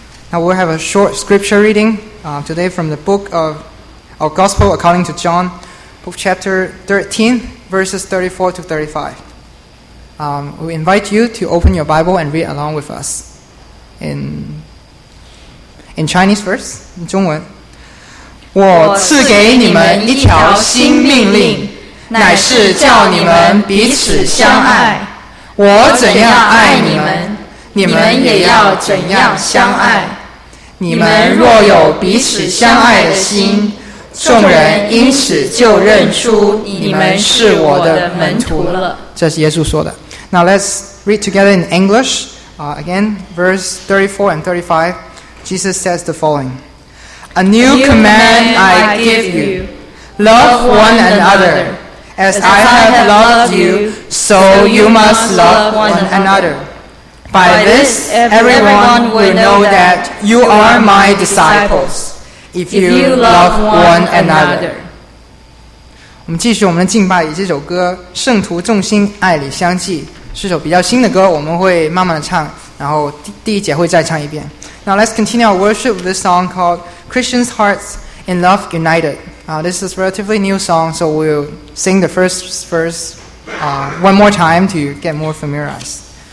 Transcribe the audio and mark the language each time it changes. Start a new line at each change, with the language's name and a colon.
English: Now we have a short scripture reading today from the book of our Gospel according to John, book chapter 13:34-35. We invite you to open your Bible and read along with us in Chinese verse, 中文。
Chinese: 我赐给你们一条新命令。乃是叫你们彼此相爱我怎样爱你们你们也要怎样相爱你们若有彼此相爱的心众人因此就认出你们是我的门徒了这是耶稣说的
English: Now let's read together in English again verse 34 and 35 Jesus says the following A new command I give you Love one anotherAs I have loved you, so you must love one another. By this, everyone will know that you are my disciples, if you love one another.
Chinese: 我们继续我们的敬拜，以这首歌《圣徒众心爱里相继》是首比较新的歌，我们会慢慢的唱，然后第一节会再唱一遍。
English: Now let's continue our worship with this song called Christian's Hearts in Love United. This is a relatively new song, so we'll sing the first verse one more time to get more familiarized.